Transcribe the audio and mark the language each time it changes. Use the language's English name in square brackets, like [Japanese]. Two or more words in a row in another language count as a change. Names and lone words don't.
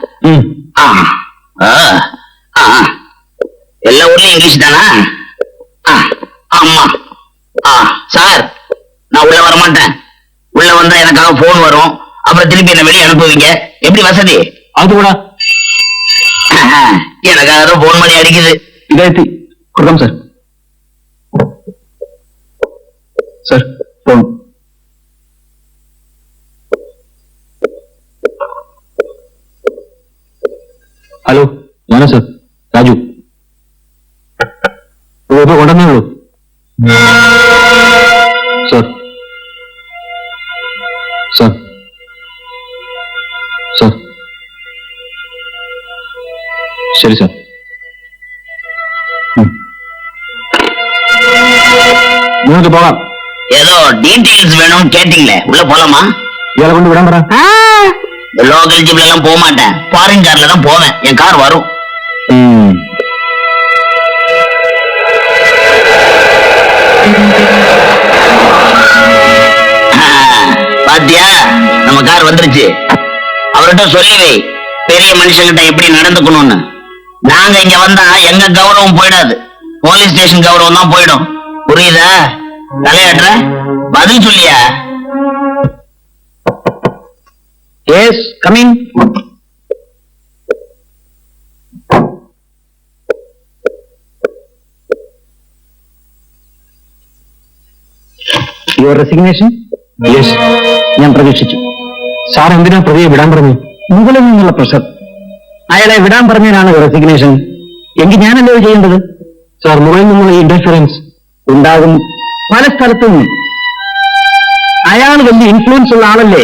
[Tamil] எல்லா ஊர்லயும் இங்கிலீஷ் தானா? ஆமா. சார், நான் உள்ள வர மாட்டேன். உள்ள வந்தா எனக்காக போன் வரும். அப்புறம் திருப்பி என்ன வெளியே அனுப்புவீங்க. எப்படி வசதி? அது கூட எனக்காக தான் போன் பண்ணி அடிக்குது. [Malayalam] ഇതെത്തി കൊടുക്കാം സാർ. സാർ, ഫോൺ. ഹലോ, ഞാനാ സാർ, രാജു. ഇപ്പൊ കൊണ്ടുവന്നേ ഉള്ളൂ സാർ. സാർ, സാർ, ശരി സാർ. നിങ്ങൾക്ക് പോകാം. [Tamil] ஏதோ டீடைல்ஸ் வேணும்னு கேட்டீங்களே, உள்ள போலாமா? [Malayalam] ഇയാളെ കൊണ്ട് വിടാൻ പറ. [Tamil] லோக்கல் ஜிப்ல எல்லாம் போக மாட்டேன். ஃபாரின் கார்ல தான் போவேன். என் கார் வரும். பாத்தியா, நம்ம கார் வந்துருச்சு. அவர்கிட்ட சொல்லி வை, பெரிய மனுஷங்கிட்ட எப்படி நடந்துக்கணும்னு. நாங்க இங்க வந்தா எங்க கௌரவம் போயிடாது, [English] police station [Tamil] கௌரவம் தான் போயிடும். புரியுதா? தலையாட்டுற, பதில் சொல்லியா? [English] Yes, coming. your resignation? യെസ്, [Malayalam] ഞാൻ പ്രതീക്ഷിച്ചു. സാർ എന്തിനാ പ്രതിയെ വിടാൻ പറഞ്ഞു? മുകളിൽ നിന്നുള്ള പ്രഷർ. അയാളെ വിടാൻ പറഞ്ഞതിനാണ് റെസിഗ്നേഷൻ. എങ്കിൽ ഞാനല്ലോ ചെയ്യേണ്ടത്. സാർ, മുകളിൽ നിന്നുള്ള ഇന്റർഫിയറൻസ് ഉണ്ടാകും, പല സ്ഥലത്തും. അയാൾ വലിയ ഇൻഫ്ലുവൻസ് ഉള്ള ആളല്ലേ.